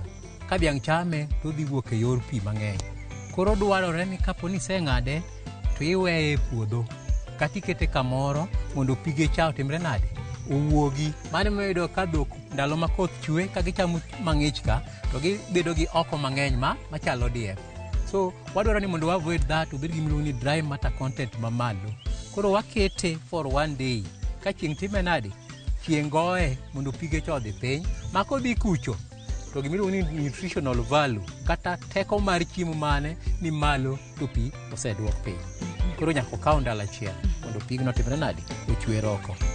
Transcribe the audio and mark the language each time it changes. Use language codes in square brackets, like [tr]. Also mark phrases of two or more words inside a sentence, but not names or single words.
[luo] Ka dhiang' chame, to dhi wuok e yor pi mang'eny. Koro dwarore ni kapo ni seng'ade, to iweye e puodho. Kati kete kamoro mondo pige cha otimre nade owuogi. Mane moyudo ka dhok ndalo ma koth chwe ka gichamo mang'ich ka to gibedo gi oko mang'eny machalo diep. So wadwaro ni mondo wa [en] avoid that, [luo] obed gi miluongo ni [en] dry matter content [luo] mamalo. Koro wakete [en] for one day. [luo] Ka chieng' time nade chieng' goye mondo pige cha odhi piny. Ma kodhi kucho to gimiluongo ni [en] nutritional value [luo] kata teko mar chiemo mane ni malo to pi oseduok piny. Koro nyaka okaw ndalo achiel mondo pigno timre nade ochwer oko.